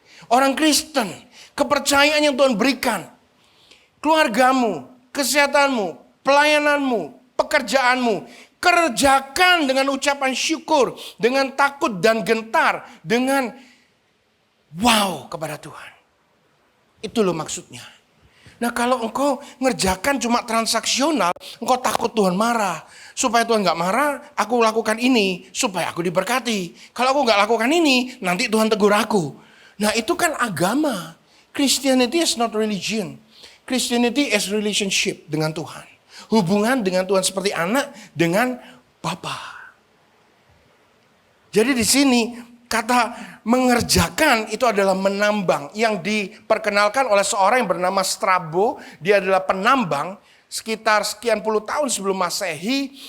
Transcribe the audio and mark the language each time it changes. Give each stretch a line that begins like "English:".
Indonesian: Orang Kristen, kepercayaan yang Tuhan berikan, keluargamu, kesehatanmu, pelayananmu, pekerjaanmu, kerjakan dengan ucapan syukur, dengan takut dan gentar, dengan wow kepada Tuhan. Itu loh maksudnya. Nah kalau engkau ngerjakan cuma transaksional, engkau takut Tuhan marah. Supaya Tuhan gak marah, aku lakukan ini, supaya aku diberkati. Kalau aku gak lakukan ini, nanti Tuhan tegur aku. Nah itu kan agama.
English: Christianity is not religion. Christianity is relationship
Indonesian: dengan Tuhan. Hubungan dengan Tuhan seperti anak dengan Bapa. Jadi di sini kata mengerjakan itu adalah menambang. Yang diperkenalkan oleh seorang yang bernama Strabo. Dia adalah penambang. Sekitar sekian puluh tahun sebelum Masehi.